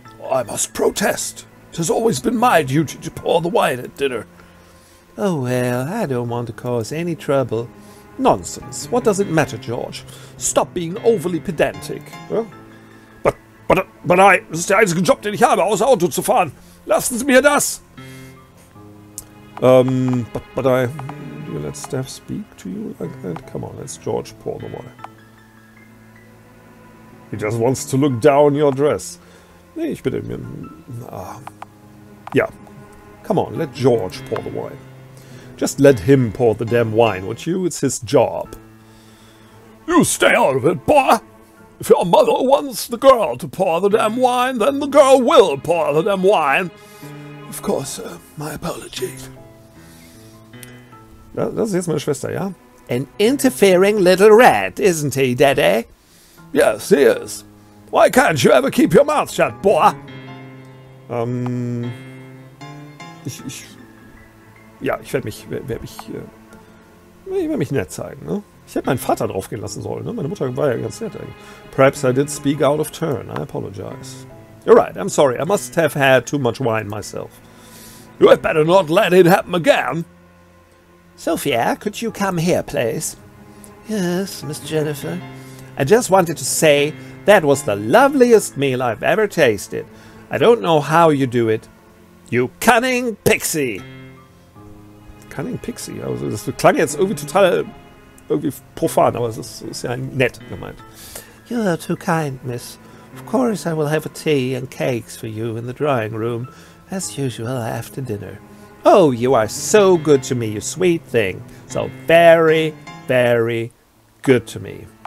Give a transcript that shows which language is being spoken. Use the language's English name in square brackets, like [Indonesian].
[English] I must protest. It has always been my duty to pour the wine at dinner. Oh, well, I don't want to cause any trouble. Nonsense. What does it matter, George? Stop being overly pedantic. Huh? [German] Das ist der einzige Job, den ich habe, außer Auto zu fahren. Lassen Sie mir das. [English] But I... Do you let Steph speak to you like that? Come on, let's George pour the wine. He just wants to look down your dress. [German] Nee, ich bitte mir... [English] Yeah. Come on, let George pour the wine. Just let him pour the damn wine, would you? It's his job. You stay out of it, boy! If your mother wants the girl to pour the damn wine, then the girl will pour the damn wine. Of course, my apologies. [German] Das ist jetzt meine Schwester, ja? [English] An interfering little rat, isn't he, Daddy? Yes, he is. Why can't you ever keep your mouth shut, boy? [German] Ich werde mich nett zeigen, ne? Ich hätte meinen Vater draufgehen lassen sollen, ne? Meine Mutter war ja ganz nett eigentlich. [English] Perhaps I did speak out of turn. I apologize. You're right, I'm sorry. I must have had too much wine myself. You had better not let it happen again. Sophia, could you come here, please? Yes, Miss Jennifer. I just wanted to say that was the loveliest meal I've ever tasted. I don't know how you do it. You cunning pixie! Cunning Pixie. [German] Also das klang jetzt irgendwie profan, aber es ist ja nett gemeint. [English] You are too kind, miss. Of course I will have a tea and cakes for you in the drawing room, as usual after dinner. Oh, you are so good to me, you sweet thing. So very, very good to me.